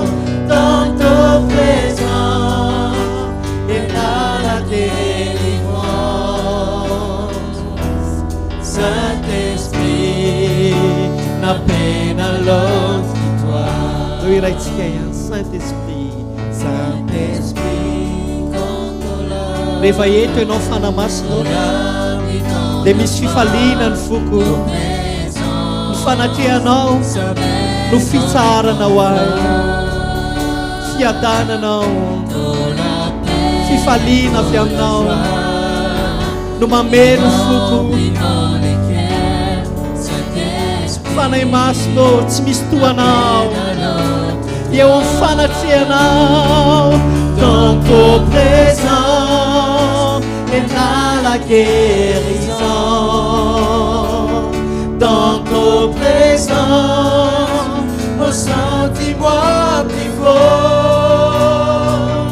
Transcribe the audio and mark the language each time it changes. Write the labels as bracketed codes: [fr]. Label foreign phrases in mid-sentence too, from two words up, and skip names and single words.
[fr] Dans ta présence, il y a la délivrance. Saint-Esprit, n'a peine à l'autre que toi. Saint-Esprit, Saint-Esprit, quand tu es là, [mg] rehefa eto ianao fanamasinao dia misy fifaliana ny foko, ny fanatrehanao no fitsaranao ahy, fiadananao, fifaliana avy aminao no mameno foko. Fanahy masonao tsy misy tohanao eo amin'ny fanatrehanao. [fr] dans ta présence, il y a la guérison. Dans ta présence, ressens-moi plus fort.